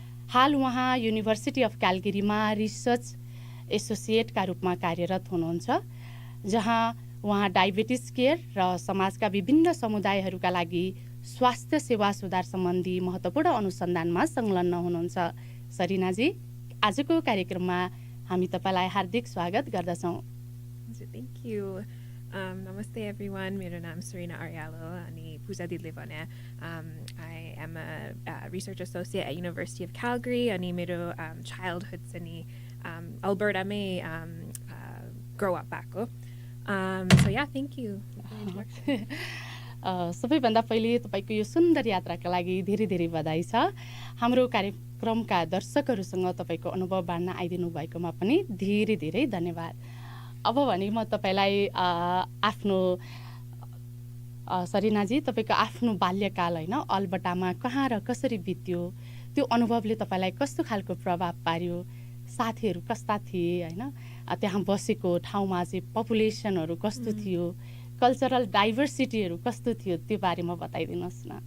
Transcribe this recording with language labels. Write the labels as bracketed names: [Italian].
[Nepali] हाल उहाँ university of क्यालगरीमा research एसोसिएटका रूपमा कार्यरत हुनुहुन्छ, जहाँ उहाँ डायबिटिज केयर र समाजका विभिन्न समुदायहरूका लागि स्वास्थ्य सेवा सुधार सम्बन्धी महत्त्वपूर्ण अनुसन्धानमा संलग्न हुनुहुन्छ। सरिनाजी, आजको कार्यक्रममा हामी तपाईँलाई हार्दिक स्वागत गर्दछौँ। [English] Thank you. Namaste everyone. [Nepali] मेरो नाम सरिना अर्यालो अनि पूजा दिदीले भने [English] I am a research associate at University of Calgary [Nepali] अनि मेरो childhood चाहिँ Alberta मै [English] grow up [Nepali] भएको. [English] So yeah, thank you. [Nepali] सबैभन्दा पहिले तपाईँको यो सुन्दर यात्राका लागि धेरै धेरै बधाई छ। हाम्रो कार्यक्रमका दर्शकहरूसँग तपाईँको अनुभव बाँड्न आइदिनु भएकोमा पनि धेरै धेरै धन्यवाद। अब भने म तपाईँलाई आफ्नो सरिनाजी, तपाईँको आफ्नो बाल्यकाल होइन अल्बर्टामा कहाँ र कसरी बित्यो, त्यो अनुभवले तपाईँलाई कस्तो खालको प्रभाव पार्यो, साथीहरू कस्ता थिए होइन, त्यहाँ बसेको ठाउँमा चाहिँ पपुलेसनहरू कस्तो थियो, कल्चरल डाइभर्सिटीहरू कस्तो थियो, त्यो बारेमा बताइदिनुहोस् न।